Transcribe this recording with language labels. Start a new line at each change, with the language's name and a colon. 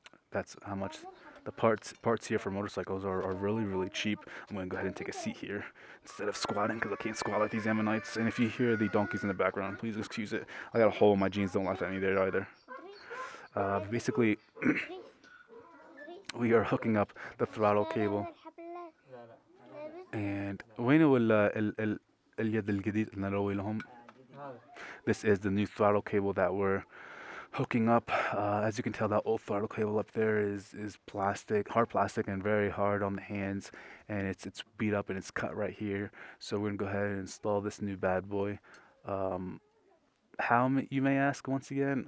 English: That's how much the parts here for motorcycles are really cheap. I'm gonna go ahead and take a seat here instead of squatting because I can't squat like these Yemenites. And if you hear the donkeys in the background, please excuse it. I got a hole in my jeans. Don't laugh at me there either. Basically, we are hooking up the throttle cable.
Arabic: And وين هو اليد الجديد اللي نروي لهم?
English: This is the new throttle cable that we're hooking up. As you can tell, that old throttle cable up there is plastic, hard plastic, and very hard on the hands, and it's beat up and it's cut right here. So we're gonna go ahead and install this new bad boy. How, you may ask once again?